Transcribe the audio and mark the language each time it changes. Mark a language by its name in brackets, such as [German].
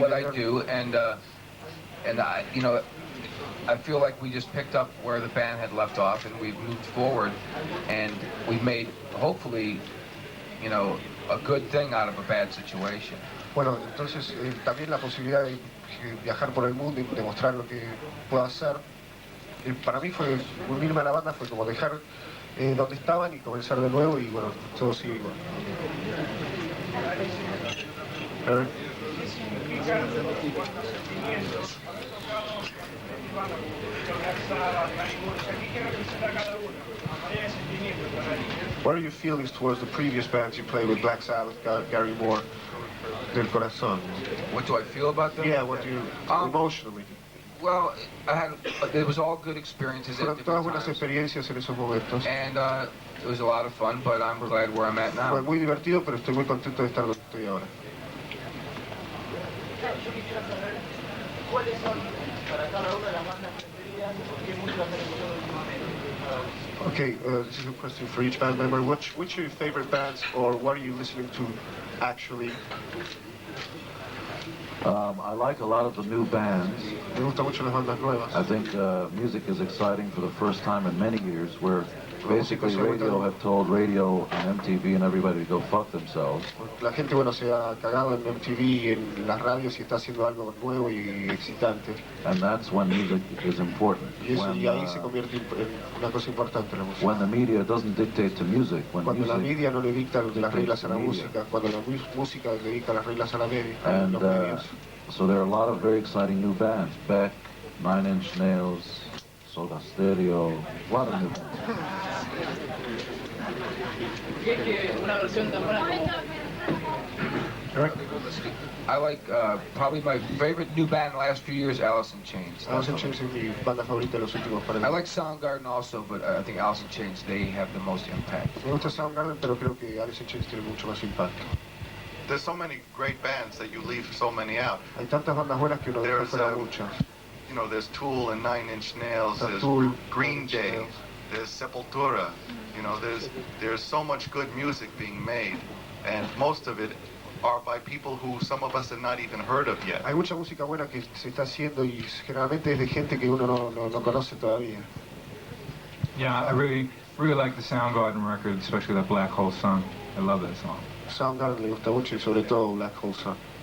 [English] what I do, and I feel like we just picked up where the band had left off, and we've moved forward, and we've made hopefully, a good thing out of a bad situation. [Spanish] Bueno, entonces también la posibilidad de viajar por el mundo y demostrar lo que puedo hacer. Para mí fue unirme a la banda, fue como dejar donde estaban y comenzar de nuevo y bueno, todo sigue igual. [English] What are your feelings towards the previous bands you played with, Black Sabbath, Gary Moore, Del Corazón? What do I feel about them? Yeah, what do you emotionally? Well, it was all good experiences at [Spanish] Fueron todas buenas [English] times, [Spanish] experiencias en esos momentos. [English] and it was a lot of fun. But I'm glad where I'm at now. [Spanish] Fue muy divertido, pero estoy muy contento de estar donde estoy ahora. Yo quisiera saber cuáles son para cada una de las bandas preferidas y qué música se les gustó últimamente. [English] Okay, this is a question for each band member. Which are your favorite bands, or what are you listening to actually? I like a lot of the new bands. [Spanish] Me gustan mucho las bandas nuevas. [English] I think music is exciting for the first time in many years, where basically radio have told radio and MTV and everybody to go fuck themselves. [Spanish] La gente, bueno, se ha cagado en MTV y en las radios y está haciendo algo nuevo y excitante. [English] And that's when music is important. [Spanish] Y ahí se convierte en una cosa importante la música. [English] When the media doesn't dictate to music, [Spanish] Cuando la media no le dicta las reglas a la música, cuando la música le dicta las reglas a la media, [English] and [Spanish] los medios. [English] so there are a lot of very exciting new bands. Beck, Nine Inch Nails, Soda Stereo, a lot of new bands. [Spanish] Una versión tan buena como... [English] I like, probably my favorite new band in the last few years, Alice in Chains. [Spanish] Alice in Chains es mi banda favorita de los últimos 40 [English] I like Soundgarden also, but I think Alice in Chains, they have the most impact. [Spanish] Me gusta Soundgarden, pero creo que Alice in Chains tiene mucho más impacto. [English] There's so many great bands that you leave so many out. [Spanish] Hay tantas bandas buenas que uno deja fuera muchas. [English] You know, there's Tool and Nine Inch Nails, there's Tool, Green Day, there's Sepultura. You know, there's so much good music being made, and most of it are by people who some of us have not even heard of yet. [Spanish] Hay mucha música buena que se está haciendo y generalmente es de gente que uno no conoce todavía. [English] Yeah, I really like the Soundgarden record, especially that Black Hole Sun. I love that song. [Spanish] Soundgarden le gusta mucho y sobre todo Black Hole Sun.